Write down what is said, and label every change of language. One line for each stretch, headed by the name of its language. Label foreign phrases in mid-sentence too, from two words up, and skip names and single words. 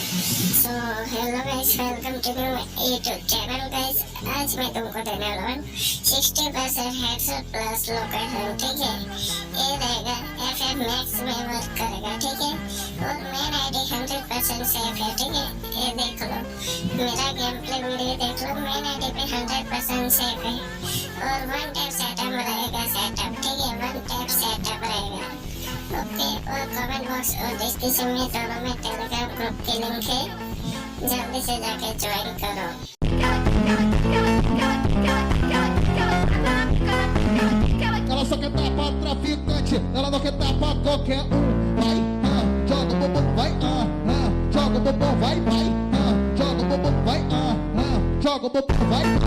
English: So hello guys, welcome to my YouTube channel guys.
Hindi: आज मैं तुमको देने वाला हूँ 60%
English: headset plus location,
Hindi: ठीक है। ये रहेगा FM Max में वर्क करेगा, ठीक है। और मेरा आईडी 100% सेफ है, ठीक है। ये देख लो, मेरा गेम प्ले वीडियो देख लो, मेरा आईडी पे 100% सेफ है। और
English: one tap setup
Hindi: रहेगा, ठीक है,
English: one tap setup
Hindi: रहेगा। ओके, और
English: comment box
Hindi: और डिस्क्रिप्शन में दोनों में
English: Telegram group
Hindi: की लिंक है, जल्दी से जाके ज्वाइन करो।
Portuguese: Ela só quer dar pra traficante, ela não quer dar pra qualquer Vai, joga o bumbum, vai, joga o bumbum, vai, joga o bumbum, vai, joga o bumbum, vai,